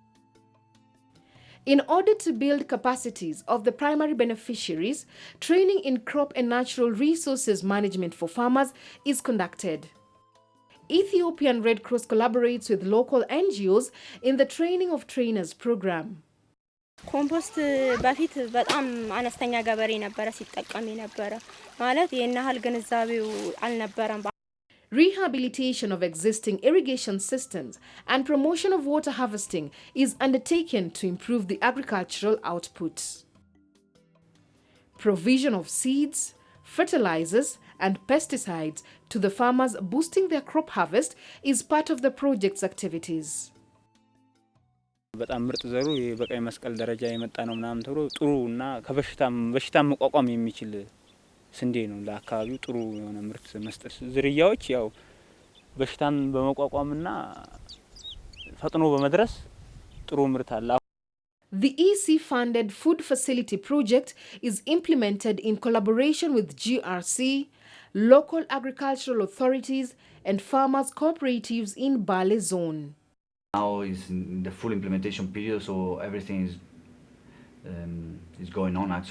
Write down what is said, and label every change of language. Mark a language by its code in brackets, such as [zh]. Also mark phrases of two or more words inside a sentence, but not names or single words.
[en] In order to build capacities of the primary beneficiaries, training in crop and natural resources management for farmers is conducted. Ethiopian Red Cross collaborates with local NGOs in the Training of Trainers program. [am] ኮምፖስት በፊት በጣም አነስተኛ ገበሬ ነበር ሲጠቀም የነበረ ማለት የናህል ግንዛቤው አልነበረም። [en] Rehabilitation of existing irrigation systems and promotion of water harvesting is undertaken to improve the agricultural output. Provision of seeds, fertilizers, and pesticides to the farmers boosting their crop harvest is part of the project's activities. [am] በጣም ምርጥ ዘሩ በቀይ መስቀል ደረጃ የመጣ ነው ምናምን ተብሎ ጥሩና በሽታም መቋቋም የሚችል ስንዴ ነው ለአካባቢው ጥሩ የሆነ ምርት መስጠት ዝርያዎች ያው በሽታን በመቋቋምና ፈጥኖ በመድረስ ጥሩ ምርት አለ። [en] The EC-funded food facility project is implemented in collaboration with GRC, local agricultural authorities, and farmers' cooperatives in Bale zone. Now is in the full implementation period, so everything is going on actually.